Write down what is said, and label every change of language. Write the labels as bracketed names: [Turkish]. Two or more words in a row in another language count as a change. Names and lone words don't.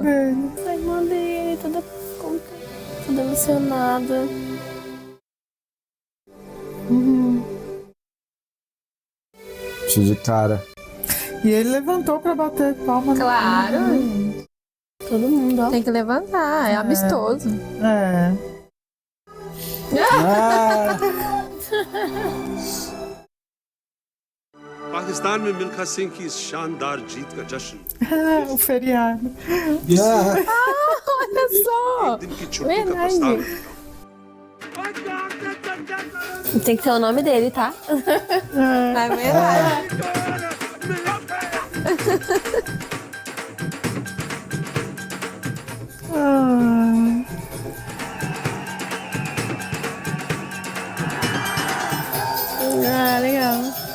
[Portuguese] A irmã dele, toda contente, toda emocionada. Cheio de cara. E ele levantou pra bater palma. Claro. Todo mundo, ó. Tem que levantar, é amistoso. É. Ah, [Hindi] पाकिस्तान में मिल्खा सिंह की इस शानदार जीत का जश्न [Portuguese] O feriado. Olha só. [Hindi] दिन की छुट्टी का प्रस्ताव [Portuguese] Verdade. है। Tem que ter o nome dele, tá? É verdade. Ah. Ah, legal.